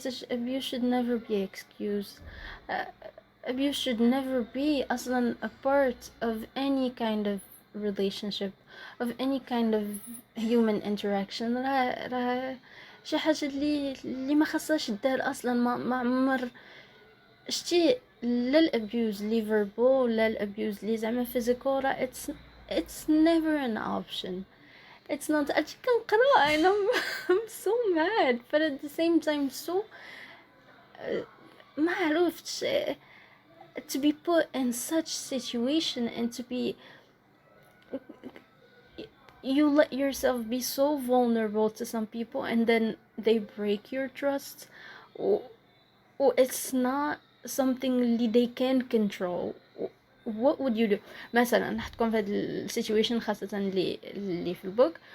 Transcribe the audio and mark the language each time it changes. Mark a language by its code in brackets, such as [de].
[en] Abuse should never be excused. Abuse should never be [ar] أصلا [en] a part of any kind of relationship, of any kind of human interaction. [ar] راه شي حاجة اللي ما خصهاش دار أصلا. ما عمر شتي لا الابيوز لي فيربال لا الابيوز لي زعما فيزيكال. [en] it's never an option. It's not. [ar] أجي كنقرا [en] and I'm so mad but at the same time so [ar] ما عرفتش [en] to be put in such situation and to be you let yourself be so vulnerable to some people and then they break your trust or it's not something they can control. what would you do [ar] مثلا نحطكم في هذا السيتويشن خاصة اللي في البوك.